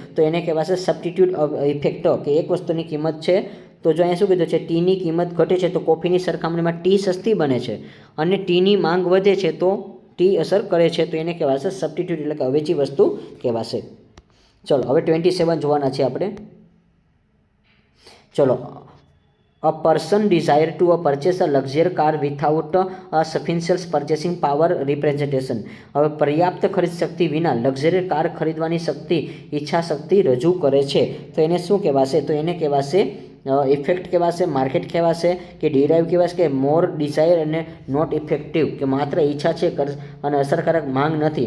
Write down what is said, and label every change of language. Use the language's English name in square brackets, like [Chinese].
[Gujarati] તો એને કહેવાશે સબસ્ટિટ્યુટ ઇફેક્ટ. કે એક વસ્તુની કિંમત છે, તો જો અહીંયા શું કીધું છે? ટીની કિંમત ઘટે છે તો કોફીની સરખામણીમાં ટી સસ્તી બને છે, અને ટીની માંગ વધે છે તો ટી અસર કરે છે. તો એને કહેવાશે સબસ્ટિટ્યુટ, એટલે કે અવેજી વસ્તુ કહેવાશે. ચલો, હવે 27 જોવાના છે આપણે. [English] ચલો, a person desire to purchase a luxury car without a sufficient purchasing power representation. [Gujarati] હવે પર્યાપ્ત ખરીદ શક્તિ વિના લક્ઝરી કાર ખરીદવાની શક્તિ, ઈચ્છા શક્તિ રજૂ કરે છે. તો એને શું કહેવાશે? તો એને કહેવાશે ઇફેક્ટ કહેવાશે, માર્કેટ કહેવાશે, કે ડિરાઇવ કહેવાશે, કે મોર ડિઝાયર અને નોટ ઇફેક્ટિવ, કે માત્ર ઈચ્છા છે અને અસરકારક માંગ નથી.